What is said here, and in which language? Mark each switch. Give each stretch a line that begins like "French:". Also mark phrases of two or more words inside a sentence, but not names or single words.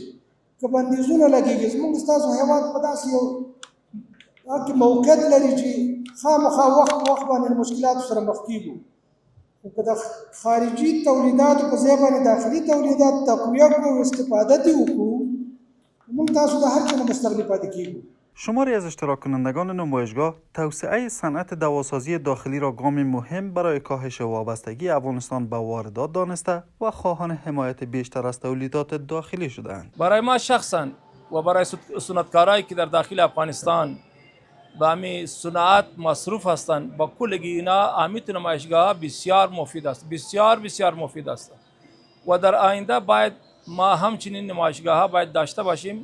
Pashto: که بندیزونه لګېږي، زموږ ستاسو هېواد په داسې یو کې موقعیت لري چې خامخا وخت په وخت باندې مشکلاتو سره مخ کېږو. خو که د خارجي تولیداتو په ځای باندې داخلي تولیدات تقویه کړو او استفاده دې وکړو، موږ تاسو د هر څه نه مستغني پاتې کېږو.
Persian: شماری از اشتراک کنندگان نمایشگاه توسعه صنعت دواسازی داخلی را گامی مهم برای کاهش وابستگی افغانستان به واردات دانسته و خواهان حمایت بیشتر از تولیدات داخلی شدند. برای ما شخصا و برای صنعتکارایی که در داخل افغانستان به همین صنعت مصروف هستند، با کلگی اینا اهمیت نمایشگاه بسیار مفید است، بسیار بسیار مفید است و در آینده باید ما همچنین نمایشگاه ها باید داشته باشیم.